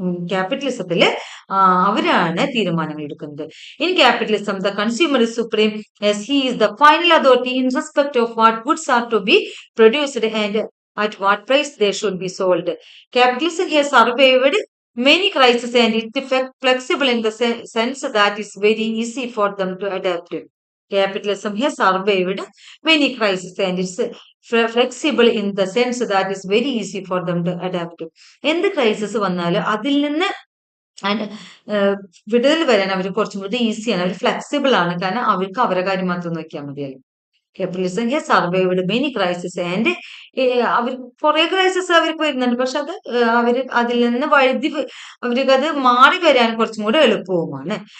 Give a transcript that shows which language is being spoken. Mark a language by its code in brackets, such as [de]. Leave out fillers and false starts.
[ml] ക്യാപിറ്റലിസത്തില് അവരാണ് തീരുമാനങ്ങൾ എടുക്കുന്നത്. [en] In capitalism the consumer is supreme as he is the final authority in respect of what goods are to be produced and at what price they should be sold. Capitalism has survived many crises and it is flexible in the sense that it's very easy for them to adapt. Capitalism has survived many crises and it's flexible in the sense that it's very easy for them to adapt. [ml] എന്ത് crisis വന്നാലും അതിൽ നിന്ന് വിടുതൽ വരാൻ അവർ കുറച്ചും കൂടി ഈസിയാണ്, അവർ flexible ആണ്. കാരണം അവർക്ക് അവരുടെ കാര്യം മാത്രം നോക്കിയാൽ മതിയല്ലോ. [en] capitalism has survived many crisis and [ml] അവർ കുറെ ക്രൈസിസ് അവർക്ക് വരുന്നുണ്ട്, പക്ഷെ അത് അതിൽ നിന്ന് അവർക്ക് അത് മാറി വരാൻ കുറച്ചും കൂടെ എളുപ്പവുമാണ്.